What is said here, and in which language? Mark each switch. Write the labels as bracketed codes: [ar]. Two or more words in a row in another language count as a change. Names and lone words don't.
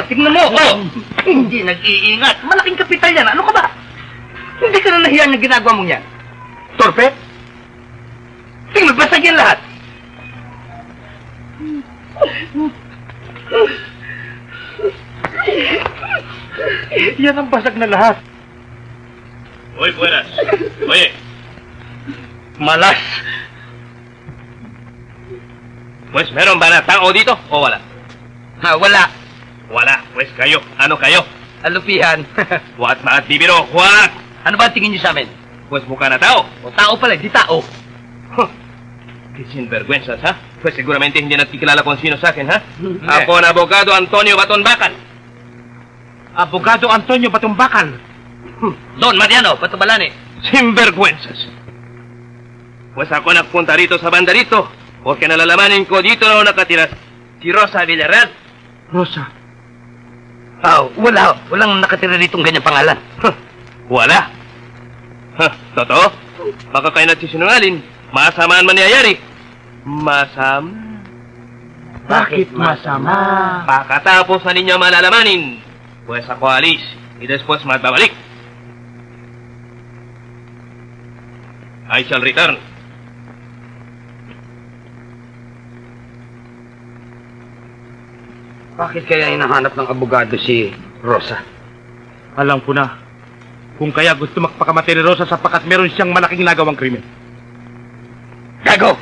[tl] Tingnan mo. Oh, hindi nag-iingat. Malaking kapital yan. Ano ka ba? Hindi ka na nahiyan yung ginagawa mong yan. Torpe? Tingnan, basag yan lahat. Yan ang basag na lahat. Hoy, buenas. Oye. Malas. Pues, meron ba na tao dito o wala? Ha, wala. Wala. Pues kayo. Ano kayo? Alupihan. What na at bibiro? What? Ano ba tingin niyo sa amin? Pues mukha na tao. O tao pala, di tao. Huh. [es] Qué sinvergüenzas, [tl] ha? [es] Pues seguramente [tl] hindi nagkikilala kung sino sa akin, ha? Ako na abogado Antonio Batonbacan. Abogado Antonio Batumbakan. Don Mariano Batubalane. Sinvergüenzas. Pues ako nagpunta rito sa banda rito porque nalalaman ko dito na nakatira si Rosa Villarreal. Rosa. Walang nakatira ditong ganyang pangalan. Wala. Totoo? Baka kayo nagsisinungaling. Masamaan mangyayari. Masama. Bakit masama? Pagkatapos na ninyo malalamanin, pues ako alis. [es] Y después magbabalik. [en] I shall return. [tl] Bakit kaya hinahanap ng abogado si Rosa? Alam ko na. Kung kaya gusto magpakamatay ni Rosa sapagkat meron siyang malaking nagawang krimen. Gago!